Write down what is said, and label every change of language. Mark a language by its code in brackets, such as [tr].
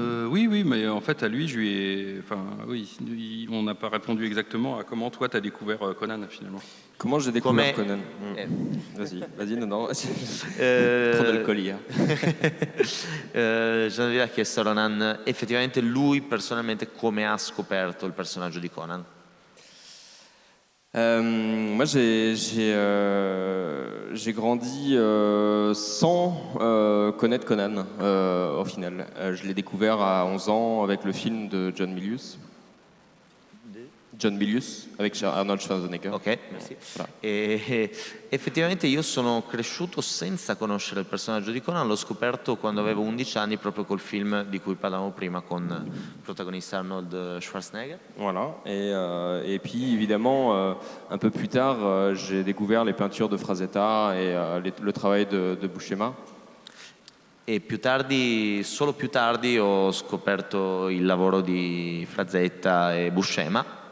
[fr] Oui, mais en fait, à lui, on n'a pas répondu exactement à comment toi, tu as découvert Conan, finalement. Comment j'ai découvert Conan Vas-y, non. Trop d'alcol hier. [it] Gianvilla ha chiesto a Ronan effettivamente lui personalmente come ha scoperto il personaggio di Conan. [fr] Moi, j'ai grandi sans connaître Conan, au final. Je l'ai découvert à 11 ans avec le film de John Milius. John Milius, avec Arnold Schwarzenegger. Ok, merci. [it] E effettivamente io sono cresciuto senza conoscere il personaggio di Conan, l'ho scoperto quando avevo 11 anni proprio col film di cui parlavamo prima con il protagonista Arnold Schwarzenegger. [fr] Voilà, et puis évidemment, un peu plus tard, j'ai découvert les peintures de Frazetta et le travail de Buscema. [it] E solo più tardi ho scoperto il lavoro di Frazetta e Buscema.